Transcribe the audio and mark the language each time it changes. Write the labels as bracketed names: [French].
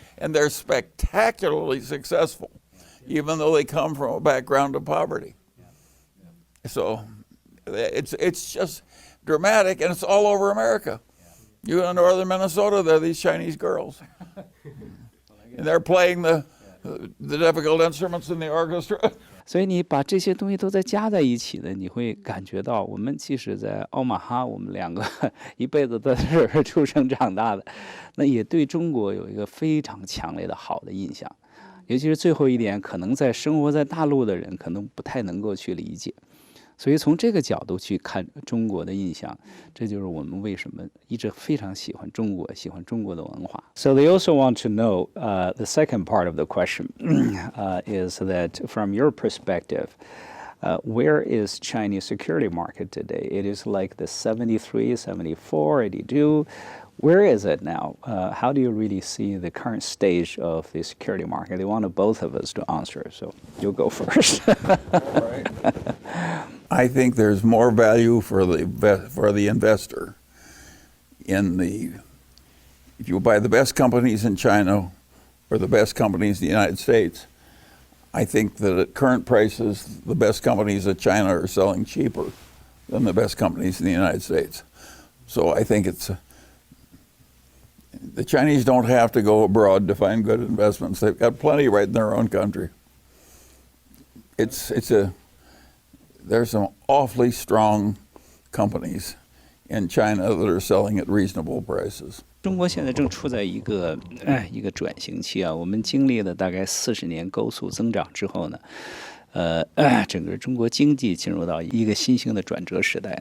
[English] And they're spectacularly successful, even though they come from a background of poverty. So it's just dramatic, and it's all over America. You go to northern Minnesota, there are these Chinese girls. And they're playing the difficult instruments in the orchestra. [Chinese] 所以你把这些东西都再加在一起呢，你会感觉到，我们即使在奥马哈，我们两个一辈子都在这儿出生长大的，那也对中国有一个非常强烈的好的印象。尤其是最后一点，可能在生活在大陆的人可能不太能够去理解。所以从这个角度去看中国的印象，这就是我们为什么一直非常喜欢中国，喜欢中国的文化。 [English] So they also want to know the second part of the question is that from your perspective, where is Chinese security market today? It is like the 73, 74, 82. Where is it now? How do you really see the current stage of the security market? They wanted both of us to answer, so you'll go first. I think there's more value for the investor if you buy the best companies in China or the best companies in the United States. I think that at current prices, the best companies in China are selling cheaper than the best companies in the United States. So I think the Chinese don't have to go abroad to find good investments. They've got plenty right in their own country. There's some awfully strong companies in China that are selling at reasonable prices. [Chinese] 中国现在正处在一个转型期啊，我们经历了大概40年高速增长之后呢，整个中国经济进入到一个新兴的转折时代。